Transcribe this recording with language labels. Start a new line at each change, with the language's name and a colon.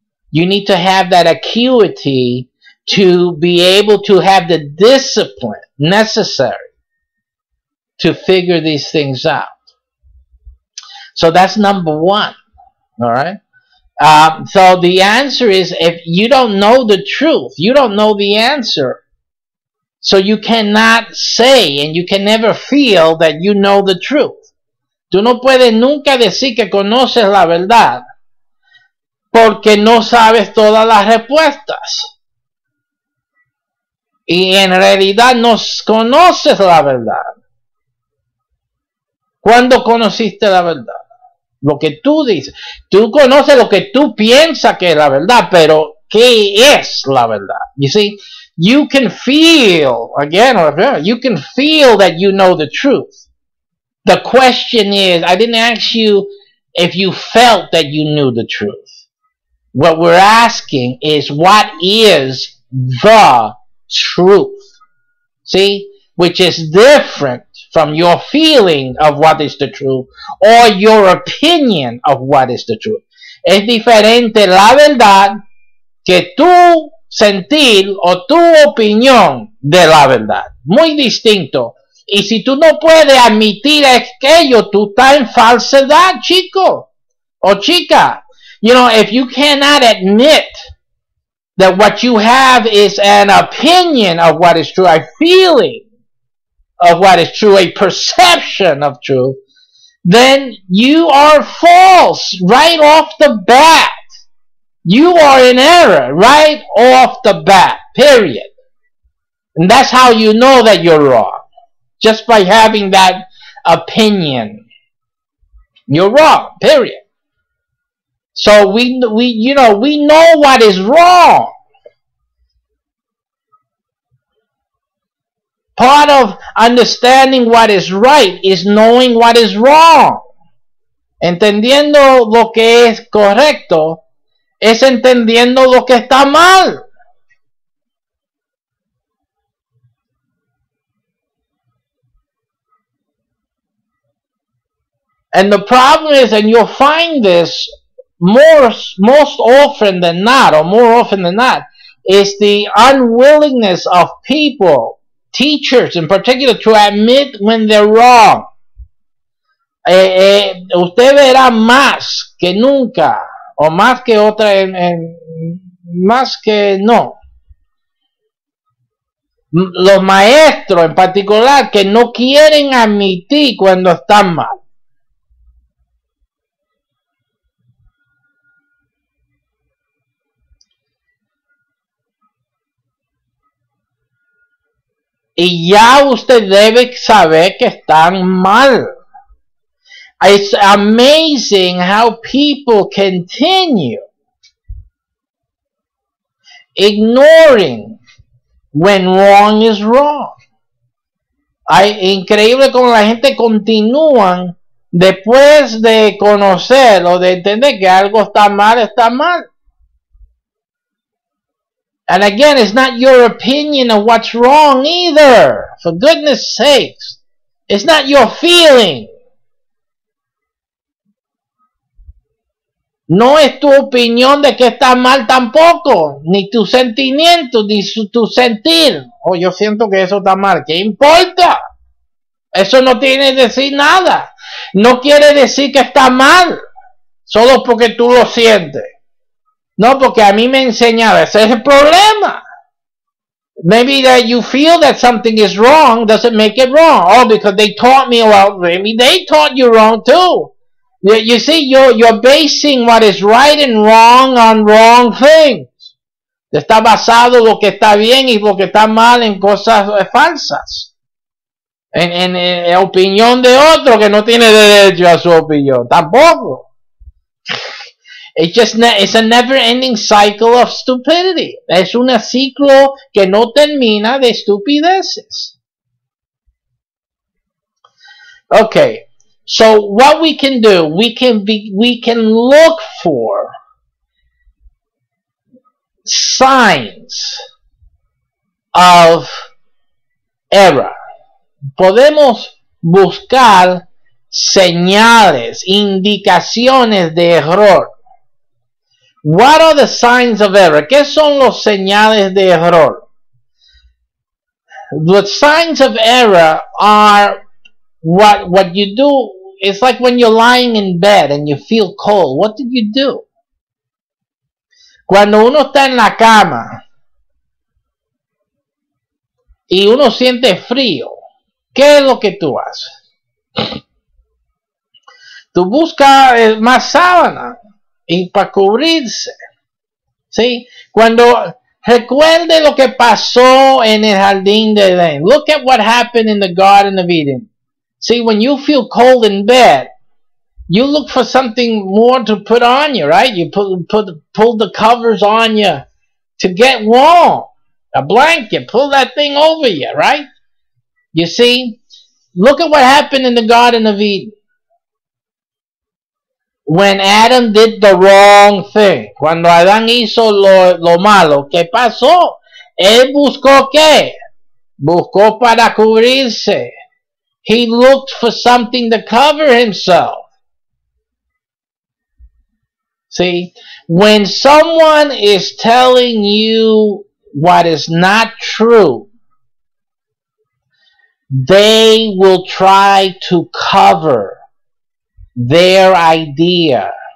English: You need to have that acuity to be able to have the discipline necessary to figure these things out. So that's number one. All right. So the answer is, if you don't know the truth, you don't know the answer. So you cannot say and you can never feel that you know the truth.
Spanish: Tú no puedes nunca decir que conoces la verdad porque no sabes todas las respuestas. Y en realidad no conoces la verdad. ¿Cuándo conociste la verdad? Lo que tú dices. Tú conoces lo que tú piensas que es la verdad, pero ¿qué es la verdad?
English: You see, you can feel, again, you can feel that you know the truth. The question is, I didn't ask you if you felt that you knew the truth. What we're asking is, what is the truth? See? Which is different from your feeling of what is the truth or your opinion of what is the truth.
Spanish: Es diferente la verdad que tu sentir o tu opinión de la verdad. Muy distinto. Y si tú no puedes admitir aquello, tú estás en falsedad, chico o chica.
English: If you cannot admit that what you have is an opinion of what is true, a feeling of what is true, a perception of truth, then you are false right off the bat. You are in error right off the bat, period. And that's how you know that you're wrong. Just by having that opinion. You're wrong, period. So we know what is wrong. Part of understanding what is right is knowing what is wrong.
Spanish: Entendiendo lo que es correcto es entendiendo lo que está mal.
English: And the problem is, and you'll find this most often than not, or more often than not, is the unwillingness of people, teachers in particular, to admit when they're wrong.
Spanish: Usted verá más que nunca, o más que otra, más que no, los maestros en particular que no quieren admitir cuando están mal. Y ya usted debe saber que están mal.
English: It's amazing how people continue ignoring when wrong is wrong.
Spanish: Increíble como la gente continúa después de conocer o de entender que algo está mal, está mal.
English: And again, it's not your opinion of what's wrong either. For goodness sakes. It's not your feeling.
Spanish: No es tu opinión de que está mal tampoco. Ni tu sentimiento, ni tu sentir. Oh, yo siento que eso está mal. ¿Qué importa? Eso no tiene que decir nada. No quiere decir que está mal. Solo porque tú lo sientes. No, porque a mí me enseñaron, ese es el problema.
English: Maybe that you feel that something is wrong doesn't make it wrong. Oh, because they taught me, well, maybe they taught you wrong too. You see, you're basing what is right and wrong on wrong things.
Spanish: Está basado lo que está bien y lo que está mal en cosas falsas. En opinión de otro que no tiene derecho a su opinión. Tampoco.
English: It's a never-ending cycle of stupidity.
Spanish: Es un ciclo que no termina de estupideces.
English: Okay, so what we can do, we can look for signs of error.
Spanish: Podemos buscar señales, indicaciones de error.
English: What are the signs of error?
Spanish: ¿Qué son los señales de error?
English: The signs of error are what you do. It's like when you're lying in bed and you feel cold. What did you do?
Spanish: Cuando uno está en la cama y uno siente frío, ¿qué es lo que tú haces? Tú buscas más sábana y para cubrirse. ¿Sí? Cuando recuerde lo que pasó en el jardín de Edén.
English: Look at what happened in the Garden of Eden. See, when you feel cold in bed, you look for something more to put on you, right? You pull the covers on you to get warm. A blanket, pull that thing over you, right? You see? Look at what happened in the Garden of Eden. When Adam did the wrong thing.
Spanish: Cuando Adán hizo lo malo, ¿qué pasó? Él buscó ¿qué? Buscó para cubrirse.
English: He looked for something to cover himself. See, when someone is telling you what is not true, they will try to cover their idea.